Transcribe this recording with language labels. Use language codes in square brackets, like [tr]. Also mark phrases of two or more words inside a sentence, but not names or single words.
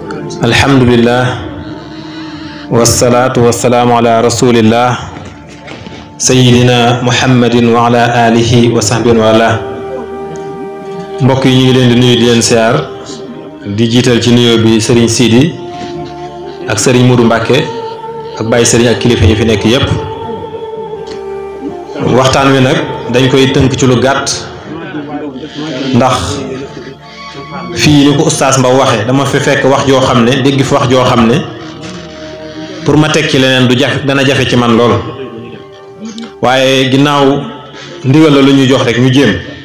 [ar] الحمد لله والصلاة والسلام على رسول الله سيدنا محمد وعلى آله وصحبه وعلى. [wo] mbokk yi ñu ngi leen di nuyu di leen siyaar di jiital ci nuyoo bi Serigne Sidi ak Serigne Modou Mbacke ak Baye Serigne ak kilifa yi fi nekk yépp. waxtaan wi nag dañ koy tënk ci lu gàtt ndax fii ni ko oustaz Mbaw waxee dama fi fekk wax joo xam ne dégg fi wax joo xam ne pour ma teg ci leneen du jafe dana jafe ci man lool waaye ginnaaw ndigal la lu ñu jox rek ñu jéem